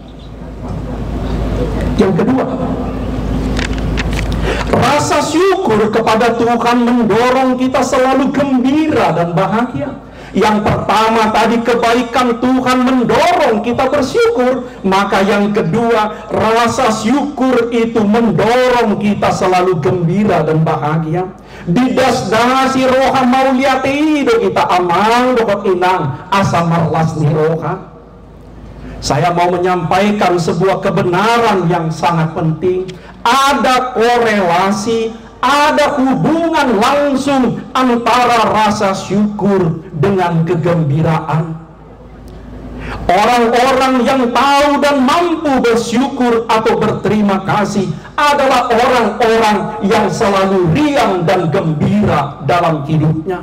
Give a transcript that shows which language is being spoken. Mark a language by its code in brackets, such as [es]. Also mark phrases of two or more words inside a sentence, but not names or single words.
[id] Yang kedua, rasa syukur kepada Tuhan mendorong kita selalu gembira dan bahagia. Yang pertama tadi kebaikan Tuhan mendorong kita bersyukur. Maka yang kedua, rasa syukur itu mendorong kita selalu gembira dan bahagia. [bbc] Didasdasi roha Mauliate itu kita Amang dokot Inang asa marlas ni roha. [id] Saya mau menyampaikan sebuah kebenaran yang sangat penting. Ada korelasi, ada hubungan langsung antara rasa syukur dengan kegembiraan. Orang-orang yang tahu dan mampu bersyukur atau berterima kasih adalah orang-orang yang selalu riang dan gembira dalam hidupnya.